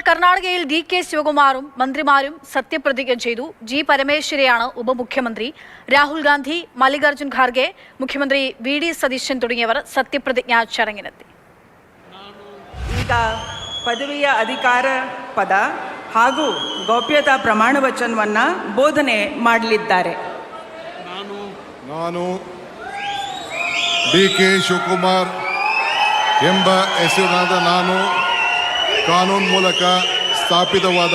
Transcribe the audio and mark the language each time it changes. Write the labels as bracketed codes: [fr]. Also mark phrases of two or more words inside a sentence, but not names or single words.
[ml] കർണാടകയിൽ ഡി.കെ. ശിവകുമാറും മന്ത്രിമാരും സത്യപ്രതിജ്ഞ ചെയ്തു. ജി. പരമേശ്വരയാണ് ഉപമുഖ്യമന്ത്രി. രാഹുൽ ഗാന്ധി, മല്ലികാർജുൻ ഖാർഗെ, മുഖ്യമന്ത്രി വി.ഡി. ಸತೀಶನ್ തുടങ്ങിയവർ സത്യപ്രതിജ്ഞാ ചടങ്ങിനെത്തി. [kn] ಈಗ ಪದವಿಯ ಅಧಿಕಾರ ಪದ ಹಾಗೂ ಗೌಪ್ಯತಾ ಪ್ರಮಾಣ ವಚನವನ್ನು ಬೋಧನೆ ಮಾಡಲಿದ್ದಾರೆ. ನಾನು ಡಿ.ಕೆ. ಶಿವಕುಮಾರ್ ಎಂಬ ಹೆಸರಿನಾದ ನಾನು ಕಾನೂನು ಮೂಲಕ ಸ್ಥಾಪಿತವಾದ